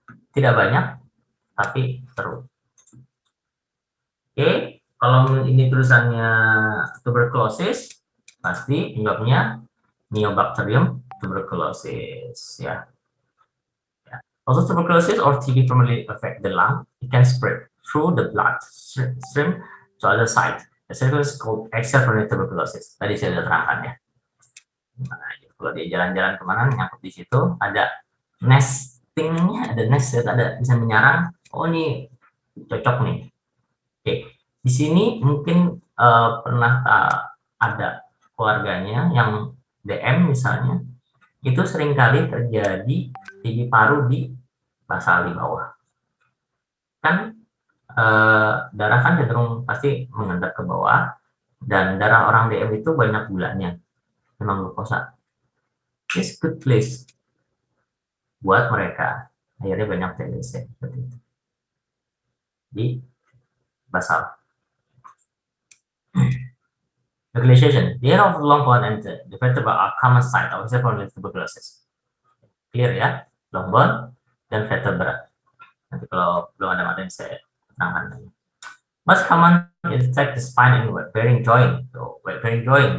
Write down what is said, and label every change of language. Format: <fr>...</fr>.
<id>Tidak banyak, tapi seru. Oke, kalau ini tulisannya tuberculosis, pasti penyebabnya Mycobacterium tuberculosis ya.</id> <en>Also, tuberculosis or TB primarily affect the lung. It can spread through the blood stream to other sites. The second is called extrapulmonary tuberculosis.</en> <id>Tadi saya sudah terangkan ya. Nah, kalau dia jalan-jalan kemana, nyangkut di situ, ada nestingnya, ada nest, ada bisa menyarang. Oh, ini cocok nih. Oke, di sini mungkin pernah ada keluarganya yang DM misalnya, itu seringkali terjadi TB paru di basal di bawah. Kan darah kan cenderung pasti mengendap ke bawah, dan darah orang DM itu banyak gulanya, memang glukosa.</id> <en>It's good place</en> <id>buat mereka. Akhirnya banyak TBC seperti itu di basal.</id> <en>Localization. The area of the long bone and the vertebra are common site of extrapulmonary tuberculosis. Clear ya?</en> <id>Long bone dan vertebra. Nanti kalau belum ada materi saya terangkan lagi.</id> <en>Most common is attack the spine and weight bearing joint. So, weight bearing joint.</en>